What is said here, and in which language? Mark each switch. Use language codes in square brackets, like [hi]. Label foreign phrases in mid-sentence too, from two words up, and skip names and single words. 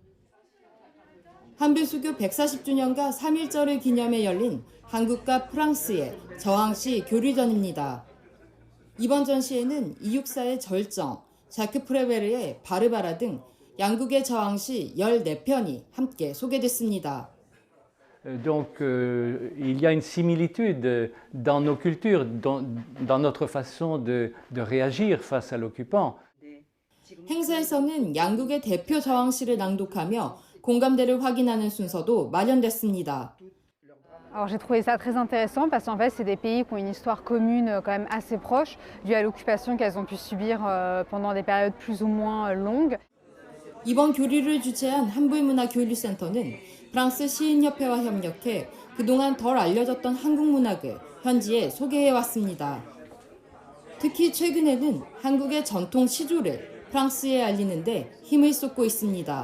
[ko] 한불수교 140주년과 3.1절을 기념해 열린 한국과 프랑스의 저항시 교류전입니다. 이번 전시에는 이육사의 절정, 자크 프레베르의 바르바라 등 양국의 저항시 14편이 함께 소개됐습니다. [fr] Donc il y a une similitude dans nos cultures, dans notre façon de réagir face à l'occupant. [ko] 행사에서는 양국의 대표 저항시를 낭독하며 공감대를 확인하는 순서도 마련됐습니다. [fr] Alors j'ai trouvé ça très intéressant parce qu'en fait c'est des pays qui ont une histoire commune quand même assez proche due à l'occupation qu'elles ont pu subir pendant des périodes plus ou moins longues. [ko] 이번 교류를 주최한 한불문화교류센터는 프랑스 시인협회와 협력해 그동안 덜 알려졌던 한국 문학을 현지에 소개해왔습니다. 특히 최근에는 한국의 전통 시조를 프랑스에 알리는데 힘을 쏟고 있습니다.